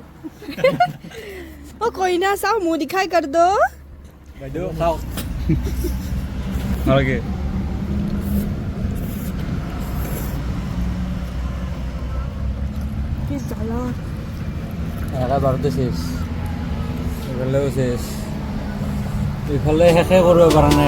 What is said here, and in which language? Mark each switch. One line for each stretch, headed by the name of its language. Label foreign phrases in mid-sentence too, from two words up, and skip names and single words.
Hindi: ओ कोई ना साहब मुंह दिखाई कर दो।
Assamese: বাইদেউ খাওক নালাগে। কি জ্বালা। একা বাৰতে শেষ, এইফালেও শেষ, এইফালে শেষে কৰিব পৰা নাই।